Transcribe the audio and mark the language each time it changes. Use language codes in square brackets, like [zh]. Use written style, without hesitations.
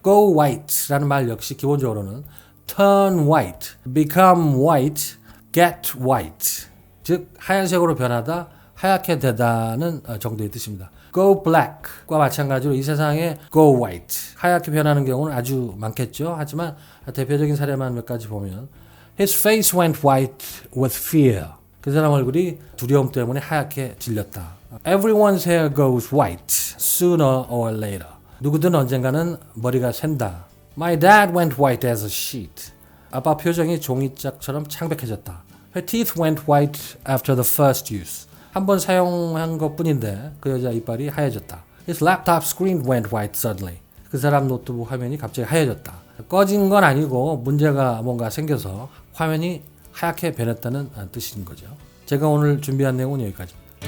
[ko] go white 라는 말 역시 기본적으로는 turn white, become white, get white 즉 하얀색으로 변하다, 하얗게 되다는 정도의 뜻입니다. go black과 마찬가지로 이 세상에 go white, 하얗게 변하는 경우는 아주 많겠죠. 하지만 대표적인 사례만 몇 가지 보면 [en] His face went white with fear. [ko] 그 사람 얼굴이 두려움 때문에 하얗게 질렸다. [en] Everyone's hair goes white sooner or later. [ko] 누구든 언젠가는 머리가 샌다. [en] My dad went white as a sheet. [ko] 아빠 표정이 종이짝처럼 창백해졌다. [en] Her teeth went white after the first use. [ko] 한 번 사용한 것뿐인데 그 여자 이빨이 하얘졌다. [en] His laptop screen went white suddenly. [ko] 그 사람 노트북 화면이 갑자기 하얘졌다. 꺼진 건 아니고 문제가 뭔가 생겨서 화면이 하얗게 변했다는 뜻인 거죠. 제가 오늘 준비한 내용은 여기까지입니다.